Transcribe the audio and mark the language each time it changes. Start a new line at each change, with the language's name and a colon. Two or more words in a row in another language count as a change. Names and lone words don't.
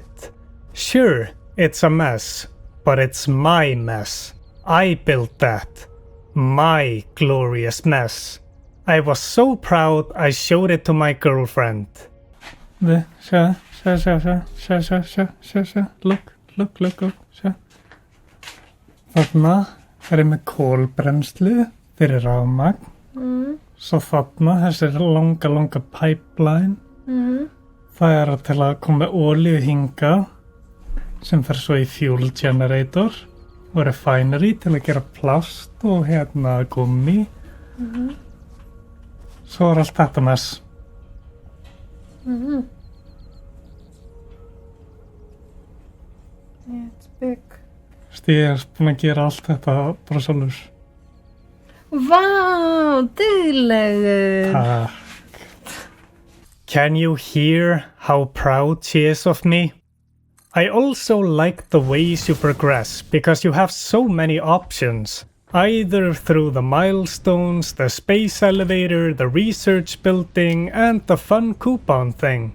English: Sure, it's a mess, but it's my mess. I built that. My glorious mess. I was so proud I showed it to my girlfriend. Look.
Icelandic: Þarna er ég með kolbrennslu fyrir rafmagn. Svo þarna þessi langa pipeline. Það er til að koma með olíu hingað sem fer svo í
English: fuel generator
Icelandic: og refinery til að gera plast og hérna gummi. Svo er allt þetta mess.
English: Yeah, it's big.
Icelandic: Ég búinn að gera allt þetta bara sjálfur. Vá, duglegur. Takk.
English: Can you hear how proud she is of me? I also like the ways you progress because you have so many options. Either through the milestones, the space elevator, the research building, and the fun coupon thing.